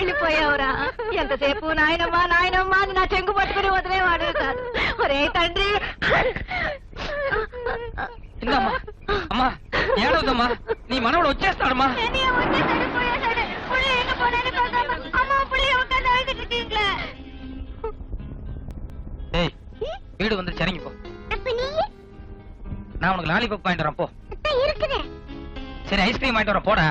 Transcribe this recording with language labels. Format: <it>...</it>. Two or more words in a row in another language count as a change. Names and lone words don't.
<te>పోయావురా. ఎంతసేపు నాయనమ్మా నాయనమ్మా అని నా చెంగు పట్టుకుని వదిలేవాడు కాదు. ఒరే తండ్రి. అమ్మా ఏడవద్దమ్మా, నీ మనవడు వచ్చేస్తాడమ్మా.</te> <ta>வீடு வந்து சரிங்க போ. நான் உனக்கு லாலிபாப் வாங்கிட்டு வரேன் போ. சரி ஐஸ்கிரீம் வாங்கிட்டு வரேன் போடா.</ta>